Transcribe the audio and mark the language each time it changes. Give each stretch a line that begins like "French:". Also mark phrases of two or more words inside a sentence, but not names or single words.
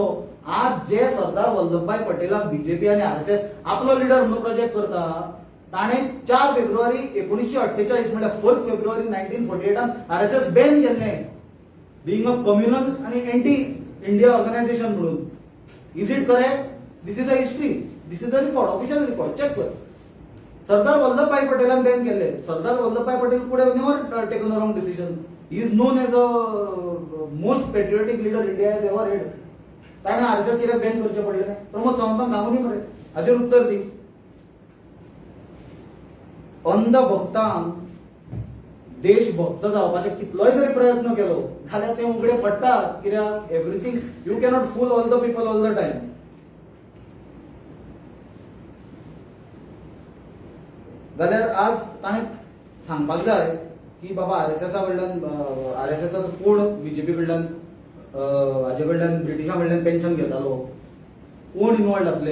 Konkani: आज जे सरदार वल्लभभाई पटेलाक बीजेपी आनी आरएसएस आपलो लिडर म्हणून प्रोजेक्ट करता, ताणें 4 फेब्रुवारी 1948 म्हळ्यार 4 फेब्रुवारी 1948 आरएसएस बॅन केल्लें,
English: being a communal
Konkani: आनी
English: anti India organisation
Konkani: म्हणून.
English: is it correct? this is a history, this is a record, official record, check कर.
Konkani: सरदार वल्लभभाई पटेलान बॅन केले.
English: सरदार वल्लभभाई पटेल could have never taken a wrong decision. he is known as a most patriotic leader India has ever had.
Konkani: ताणें आरएसएस कित्याक बॅन करचें पडलें? प्रमोद सावंतान सांगूनी मरे, हाजेर उत्तर दी. अंधभक्तांक देशभक्त जावपाचे कितलोय जरी प्रयत्न केलो जाल्यार ते उगडे पडटात, कित्याक
English: everything you cannot fool all the people all the time.
Konkani: जाल्यार आज ताणें सांगपाक जाय की बाबा आरएसएसा कडल्यान, आरएसएसाचो कोण बीजेपी कडल्यान, हाजे कडल्यान, ब्रिटिशां कडल्यान पेन्शन घेतालो, कोण इनवॉल्ड आसले.